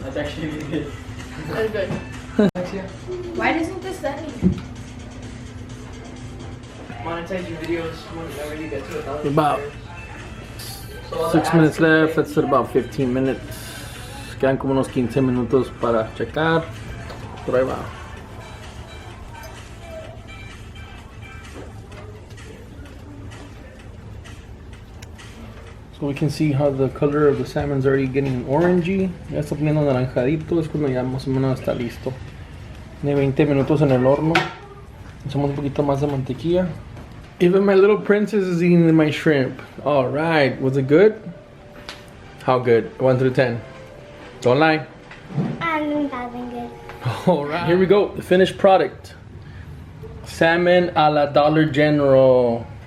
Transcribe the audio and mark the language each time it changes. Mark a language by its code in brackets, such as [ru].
[en] That's actually really good. That's good. Why doesn't this let me? Monetize your videos whenever you get to 1,000. About 6 minutes left. That's at about 15 minutes. [es] Quedan como unos 15 minutos para checar. Por ahí va. [en] So we can see how the color of the salmon's already getting orangey. [es] Ya está poniendo naranjadito. Es cuando ya más o menos está listo. Tiene 20 minutos en el horno. Echamos un poquito más de mantequilla. [en] Even my little princess is eating my shrimp. All right, was it good? How good? 1 through 10. Don't lie. That been good. All right, here we go. The finished product. Salmon a la Dollar General.